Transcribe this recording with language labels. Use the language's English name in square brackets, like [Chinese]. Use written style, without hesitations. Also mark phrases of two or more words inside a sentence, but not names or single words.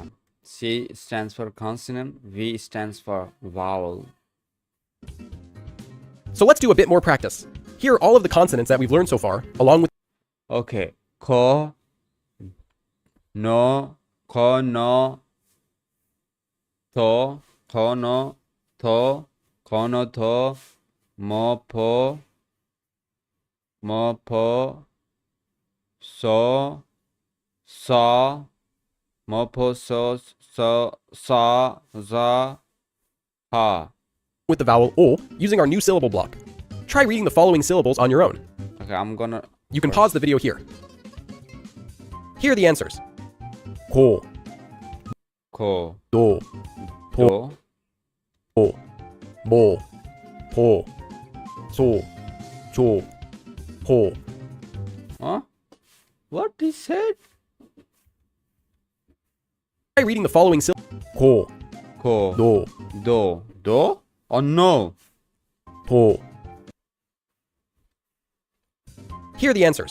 [English] C stands for consonant, V stands for vowel. So let's do a bit more practice. Here are all of the consonants that we've learned so far, along with... Okay. Ko, no, to, mo, po, so, sa, mo, po, so, sa, za, ha. With the vowel o, using our new syllable block. Try reading the following syllables on your own. Okay, I'm gonna... You can pause the video here. Here are the answers. Ko, do, po, mo, po, so, cho, ho. Huh? What he said? Try reading the following syllables. Ko, do, or no? Po. Here are the answers.